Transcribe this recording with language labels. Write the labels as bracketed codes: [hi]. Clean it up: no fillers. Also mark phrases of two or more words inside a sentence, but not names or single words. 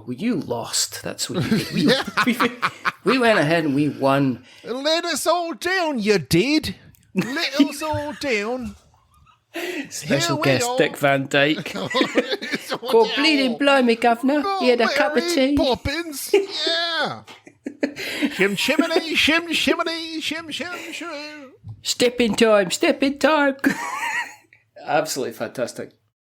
[en] Well, you lost. That's what you did. We went ahead and we won. Let us all down, you did. Let us all down. Special guest Dick Van Dyke. Go bleeding blimey, governor. He had a cup of tea. Poppins. Yeah. Shim shiminy, shim shiminy, shim shim shim. Step in time. Absolutely fantastic.